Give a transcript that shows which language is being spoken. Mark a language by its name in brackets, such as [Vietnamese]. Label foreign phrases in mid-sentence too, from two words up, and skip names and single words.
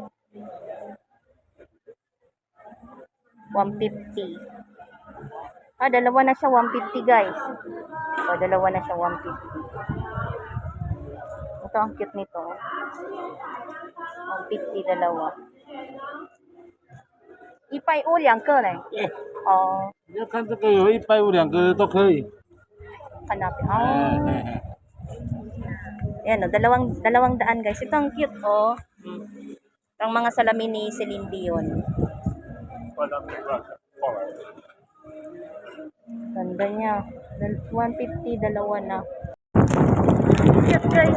[Filipino] 150. Ah, dalawa na siya, 150, guys. Oh, dalawa na siya, 150. Ito, ang cute nito. 150, dalawa. 150 [Chinese] 两个嘞。哦。你要看这个有150两个都可以。 [Filipino] Hanapin. Oh. Ayan o, dalawang daan guys. Ito ang cute oh. Ang mga salamin ni Celine Dion. Ganda niya. 150, dalawa na. Cute guys.